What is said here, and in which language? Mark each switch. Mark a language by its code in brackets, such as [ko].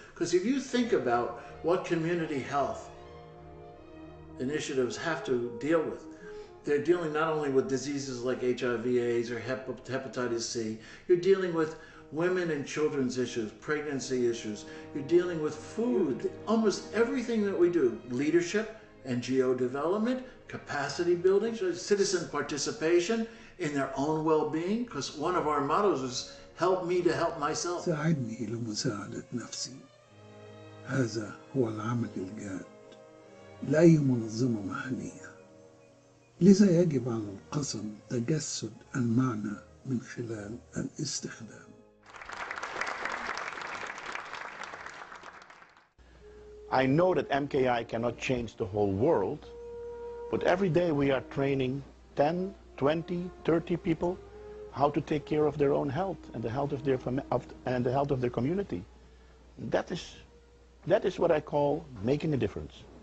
[en] Because if you think about what community health initiatives have to deal with, they're dealing not only with diseases like HIV/AIDS or hepatitis C, you're dealing with women and children's issues, pregnancy issues, you're dealing with food, almost everything that we do, leadership, NGO development, capacity building, citizen participation in their own well-being, because one of our mottos is help me to help myself. [ar] ساعدني لمساعدة نفسي. هذا هو العمل الجاد لأي منظمة مهنية. لذا يجب على القسم تجسد المعنى من خلال الاستخدام. [en] I know that MKI cannot change the whole world, but every day we are training 10, 20, 30 people how to take care of their own health and the health of their community. That is what I call making a difference.